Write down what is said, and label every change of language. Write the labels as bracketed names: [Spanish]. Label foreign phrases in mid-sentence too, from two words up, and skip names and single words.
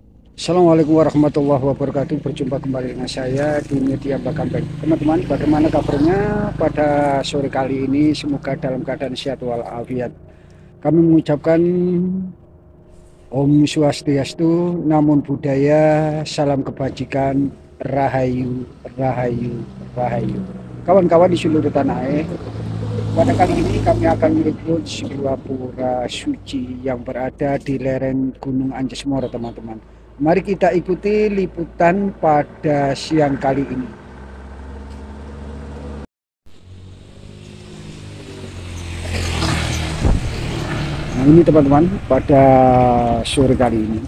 [Arabic] السلام عليكم ورحمة الله وبركاته. [Indonesian] Berjumpa kembali dengan saya di media Bakam Baik. Teman-teman, bagaimana kabarnya pada sore kali ini? Semoga dalam keadaan sehat walafiat. Kami mengucapkan [Balinese] Om Swastiastu, [Pali] Namo Buddhaya, [Indonesian] salam kebajikan, Rahayu, Rahayu, Rahayu. Kawan-kawan di seluruh tanah air, pada kali ini kami akan meliput sebuah pura suci yang berada di lereng Gunung Anjesmoro, teman-teman. Mari kita ikuti liputan pada siang kali ini. Nah ini teman-teman, pada sore kali ini.